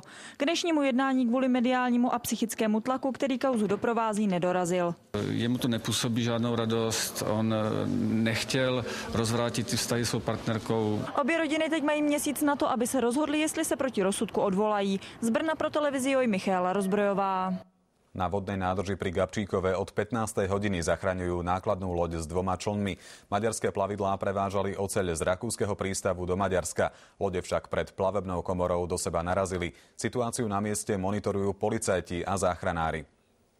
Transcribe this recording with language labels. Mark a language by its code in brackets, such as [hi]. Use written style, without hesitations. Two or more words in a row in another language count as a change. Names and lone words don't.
[cs] K dnešnímu jednání kvůli mediálnímu a psychickému tlaku, který kauzu doprovází, nedorazil. Jemu to nepůsobí žádnou radost, on nechtěl rozvrátit ty vztahy s svou partnerkou. Obě rodiny teď mají měsíc na to, aby se rozhodli, jestli se proti rozsudku odvolají. Z Brna pro televizi JOJ Michála Rozbrojová. [sk] Na vodnej nádrži pri Gabčíkove od 15. hodiny zachraňujú nákladnú loď s 2 člnmi. Maďarské plavidlá prevážali oceľ z rakúskeho prístavu do Maďarska. Lode však pred plavebnou komorou do seba narazili. Situáciu na mieste monitorujú policajti a záchranári.